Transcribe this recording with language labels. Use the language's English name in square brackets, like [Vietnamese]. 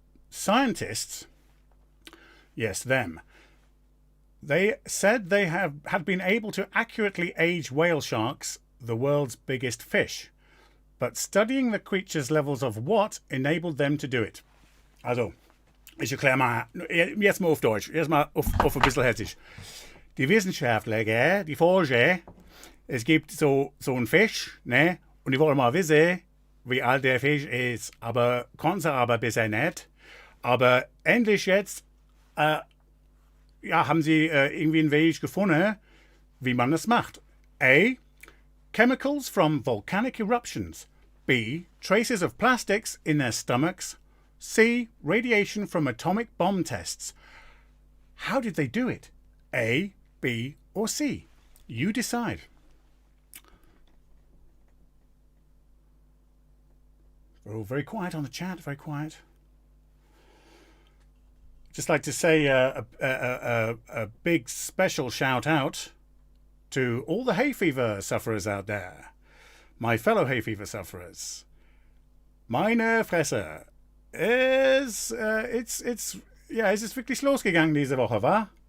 [English] Scientists, yes, them, they said they had been able to accurately age whale sharks, the world's biggest fish. But studying the creature's levels of what enabled them to do it? [German] Also, ich erkläre mal, jetzt mal auf Deutsch, jetzt mal auf ein bisschen Hessisch. Die Wissenschaftler, die Forscher, es gibt so einen Fisch, ne? Und die wollen mal wissen, wie alt der Fisch ist. Aber konnten sie aber bisher nicht. Aber endlich jetzt, haben sie irgendwie einen Weg gefunden, wie man das macht. [English] A, chemicals from volcanic eruptions. B, traces of plastics in their stomachs. C, radiation from atomic bomb tests. How did they do it? A, B, or C? You decide. We're all very quiet on the chat, very quiet. Just like to say a big special shout out to all the hay fever sufferers out there. My fellow hay fever sufferers. [German] Meine Fresse. Es ist wirklich losgegangen diese Woche, wa?